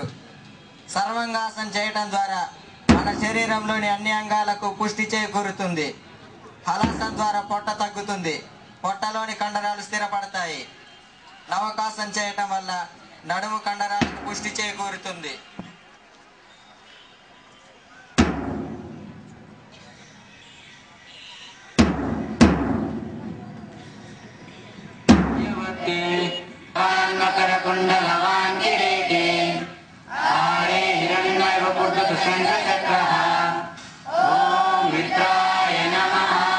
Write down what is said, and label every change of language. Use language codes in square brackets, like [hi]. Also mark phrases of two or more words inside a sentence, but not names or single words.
[te] సర్వంగాసన్ చేయటం ద్వారా మన శరీరంలోని అన్ని అంగాలకు పుష్టి చేకూరుతుంది. హలాసన్ ద్వారా పొట్ట తగ్గుతుంది. పొట్టలోని కండరాలు స్థిరపడతాయి. నవకాసన్ చేయటం వల్ల నడుము కండరాలకు పుష్టి చేకూరుతుంది. [sa] मकरकुण्डलवान् किरीटी आरे हिरण्मयः पुरुषचक्रः ॐ मित्राय नमः।